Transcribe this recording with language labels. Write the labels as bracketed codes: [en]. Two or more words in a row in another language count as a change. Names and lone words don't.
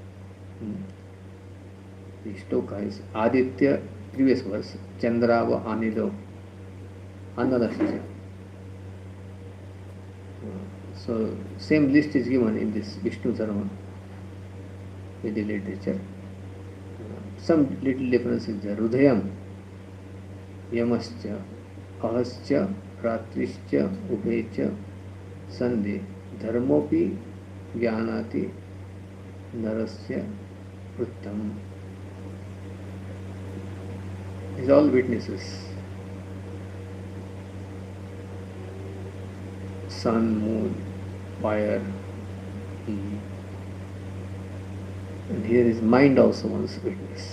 [en] The shloka is Aditya, previous verse, [sa] चन्द्रव अनिलो अन्नदस्य. [en] So same list is given in this Vishnu Dharma with the literature. Some little difference is there. [sa] रुदयम्, यमश्च, अहश्च, रात्रिश्च, उभेच, सन्धि, धर्मोपि, ज्ञानति, नरस्य, Uttam. [en] These are all witnesses. Sun, moon, fire. And here is mind also one's witness.